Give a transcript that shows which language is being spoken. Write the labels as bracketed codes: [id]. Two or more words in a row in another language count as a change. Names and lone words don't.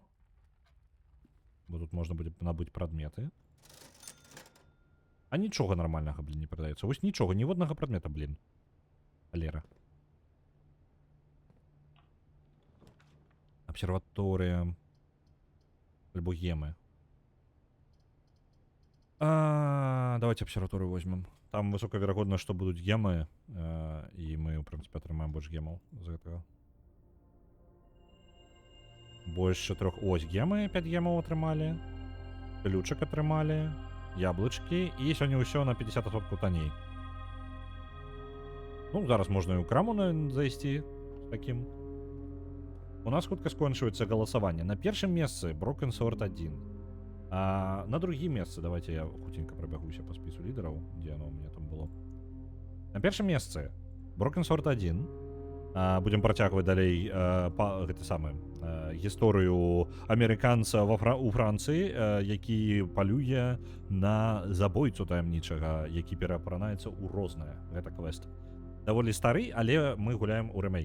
[be] Бо тут можна будзе набыць прадметы. А нічога нармальнага, блін, не прадаецца. Вось нічога, ніводнага прадмета, блін. [ru] Алера. Обсерватория. [be] Альбо гемы. [ru] Давайте обсерваторию возьмем. Там высокая вероятность, что будут гемы. И мы, в принципе, отрымаем больше гемов за этого. Больше 4. Ось гемы, 5 гемов отрымали. Ключик отрымали. Яблочки. И сегодня все на 50% таней. Ну, зараз можно и у краму зайти с таким. У нас хутка скончивается голосование. На первом месте Broken Sword 1. А на другие места, давайте я хутенько пробегуся по списку лидеров, где оно у меня там было. На первом месте Broken Sword 1. Будем протягивать [be] далей гэта самае гісторыю амерыканца у Францыі, які палюе на забойцу таямнічага, які пераапранаецца ў рознае. Гэта квест. Даволі стары, але мы гуляем у ремейк.